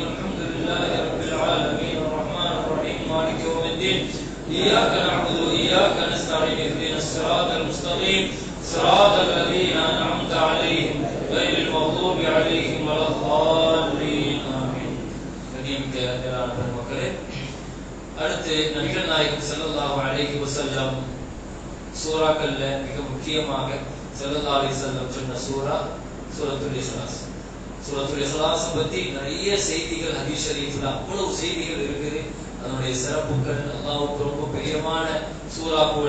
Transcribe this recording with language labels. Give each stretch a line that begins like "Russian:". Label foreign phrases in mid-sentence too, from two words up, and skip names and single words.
Arabic: الحمد لله رب العالمين الرحمن الرحيم مالك يوم الدين إياك نعبد وإياك نستعين اهدنا الصراط المستقيم صراط الذين أنعمت عليهم غير المغضوب عليهم ولا الضالين آمين.
Tamil: அடுத்து நபிகள் நாயகம்
Arabic: صلى الله عليه وسلم
Tamil: சூராக்கள்ல மிக முக்கியமாக
Arabic: صلى الله عليه وسلم
Tamil: சொன்ன சூரத்துல் இக்லாஸ். சூரத்துல் இக்லாஸ் பத்தி நிறைய செய்திகள்
Arabic: حديث شريف
Tamil: அவ்வளவு செய்திகள் இருக்குது. அதனுடைய சிறப்புகள், அல்லாஹ்வுக்கு ரொம்ப பிரியமான சூரா கூட.